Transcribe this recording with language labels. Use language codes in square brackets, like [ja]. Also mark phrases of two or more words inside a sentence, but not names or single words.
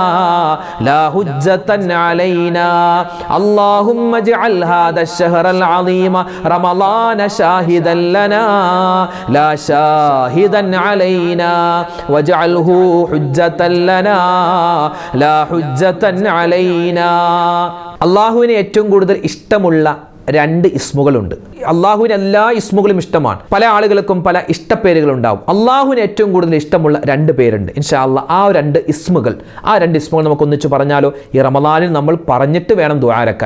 [ar] لا حجة علينا اللهم اجعل هذا الشهر العظيم رمضان شاهدا لنا لا شاهدا علينا واجعله حجة لنا لا حجة علينا [ml] അള്ളാഹുവിന് ഏറ്റവും കൂടുതൽ ഇഷ്ടമുള്ള രണ്ട് ഇസ്മുകളുണ്ട്. അള്ളാഹുവിന് എല്ലാ ഇസ്മുകളും ഇഷ്ടമാണ്. പല ആളുകൾക്കും പല ഇഷ്ടപ്പേരുകളുണ്ടാവും. അള്ളാഹുവിന് ഏറ്റവും കൂടുതൽ ഇഷ്ടമുള്ള രണ്ട് പേരുണ്ട്. [ar] إن شاء الله [ml] ആ രണ്ട് ഇസ്മുകൾ നമുക്ക് ഒന്നിച്ച് പറഞ്ഞാലോ? ഈ റമദാനിൽ നമ്മൾ പറഞ്ഞിട്ട് വേണം ദുആ ഇറക്കാൻ.